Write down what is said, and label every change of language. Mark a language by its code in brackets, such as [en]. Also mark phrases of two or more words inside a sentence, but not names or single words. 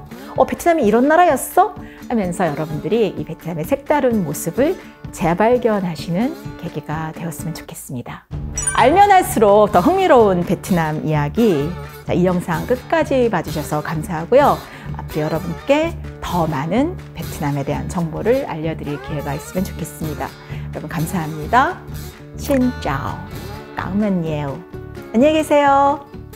[ko] 베트남이 이런 나라였어? 하면서 여러분들이 이 베트남의 색다른 모습을 재발견하시는 계기가 되었으면 좋겠습니다. 알면 할수록 더 흥미로운 베트남 이야기, 자, 이 영상 끝까지 봐주셔서 감사하고요. 앞으로 여러분께 더 많은 베트남에 대한 정보를 알려드릴 기회가 있으면 좋겠습니다. 여러분 감사합니다. [vi] Xin chào, cảm ơn nhiều. [ko] 안녕히 계세요.